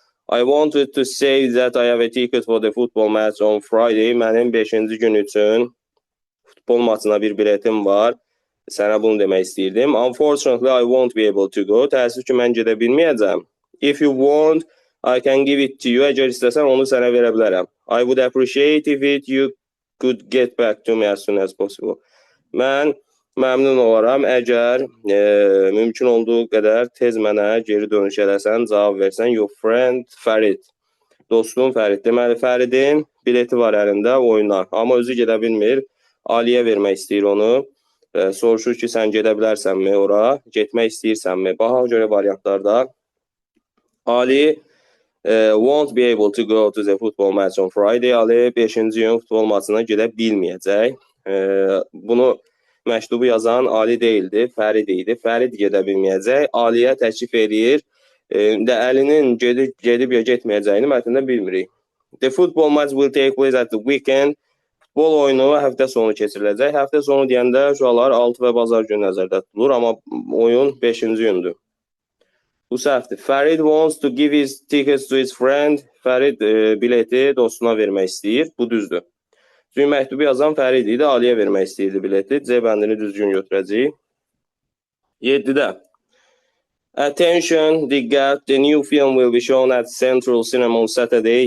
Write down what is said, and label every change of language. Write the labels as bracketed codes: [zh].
[en] I wanted to say that I have a ticket for the football match on Friday. [az] Mənim 5-ci gün üçün futbol maçına bir biletim var. Sənə bunu demək istəyirdim. [en] Unfortunately, I won't be able to go. [az] Təəssüf ki, mən gedə bilməyəcəm. [en] If you want, I can give it to you. [az] Əgər istəsən, onu sənə verə bilərəm. [en] I would appreciate if you could get back to me as soon as possible. [az] Mən məmnun olaram, əgər mümkün olduğu qədər tez mənə geri dönüş eləsən, cavab versən. [en] Your friend Fərid. [az] Dostum Fərid. Deməli, Fəridin bileti var əlində oyuna. Amma özü gedə bilmir. Aliyə vermək istəyir onu. Soruşur ki, sən gedə bilərsənmi ora? Getmək istəyirsənmi? Baxaq görə variantlarda. [en] Ali won't be able to go to the football match on Friday. [az] Ali 5-ci gün futbol maçına gedə bilməyəcək. Bunu məktubu yazan Ali deyildi, Fərid idi. Fərid gedə bilməyəcək. Aliyə təklif edir. Əlinin gedib ya getməyəcəyini mətndə bilmirik. [en] The football match will take place at the weekend. [az] Futbol oyunu həftə sonu keçiriləcək. Həftə sonu deyəndə uşaqlar 6 və bazar günü nəzərdə tutulur, amma oyun 5-ci gündür. Bu səhvdir. [en] Fərid wants to give his tickets to his friend. [az] Fərid bileti dostuna vermək istəyir. Bu düzdür. Çünki məktubu yazan Fərid idi, Aliyə vermək istəyirdi bileti. C bəndini düzgün götürəcəyik. 7-də. [en] Attention, [az] diqqət, [en] the new film will be shown at Central Cinema on Saturday.